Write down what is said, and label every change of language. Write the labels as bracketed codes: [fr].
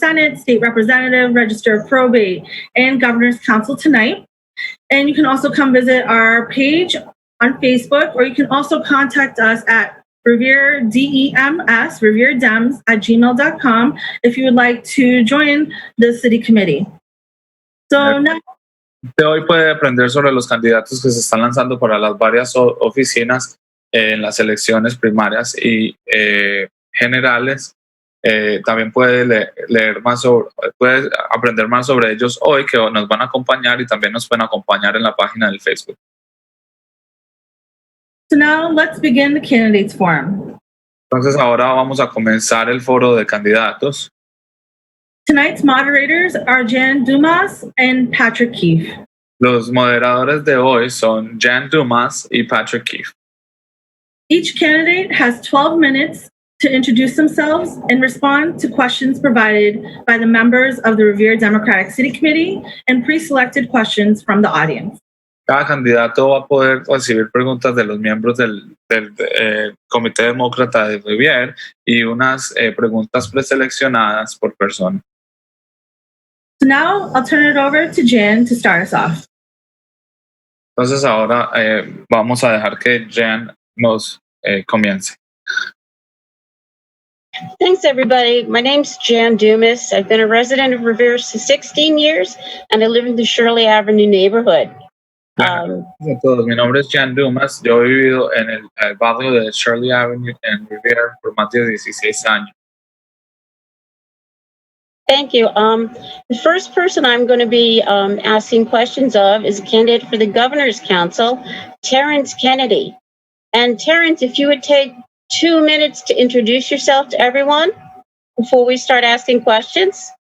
[en] Senate, State Representative, Registrar, Probate, and Governor's Council tonight. And you can also come visit our page on Facebook, or you can also contact us at Revere, DEMS, reveredems@gmail.com if you would like to join the city committee. So now, [es] Hoy puede aprender sobre los candidatos que se están lanzando para las varias oficinas en las elecciones primarias y generales. También puede leer más puede aprender más sobre ellos hoy, que nos van a acompañar, y también nos pueden acompañar en la página del Facebook. [en] so now let's begin the candidates forum. [es] Entonces ahora vamos a comenzar el foro de candidatos. [en] Tonight's moderators are Jan Dumas and Patrick Keefe. [es] Los moderadores de hoy son Jan Dumas y Patrick Keefe. [en] Each candidate has 12 minutes to introduce themselves and respond to questions provided by the members of the Revere Democratic City Committee and pre-selected questions from the audience. [es] Cada candidato va a poder recibir preguntas de los miembros del Comité Demócrata de Revere y unas preguntas preseleccionadas por persona. [en] So now I'll turn it over to Jan to start us off. [es] Entonces ahora vamos a dejar que Jan nos comience. [en] Thanks, everybody. My name's Jan Dumas. I've been a resident of Revere for 16 years, and I live in the Shirley Avenue neighborhood. [es] Hola a todos, mi nombre es Jan Dumas. Yo he vivido en el barrio de Shirley Avenue en Revere por más de 16 años. [en] Thank you. The first person I'm going to be asking questions of is a candidate for the Governor's Council, Terrence Kennedy. And Terrence, if you would take 2 minutes to introduce yourself to everyone before we start asking questions.